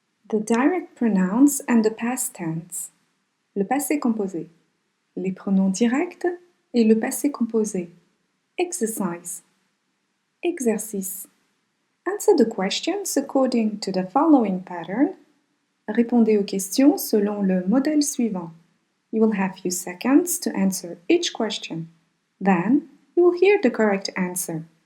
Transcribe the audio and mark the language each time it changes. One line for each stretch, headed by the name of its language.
English: The direct pronouns and the past tense.
French: Le passé composé. Les pronoms directs et le passé composé.
English: Exercise. Exercice. Answer the questions according to the following pattern.
French: Répondez aux questions selon le modèle suivant.
English: You will have few seconds to answer each question. Then, you will hear the correct answer.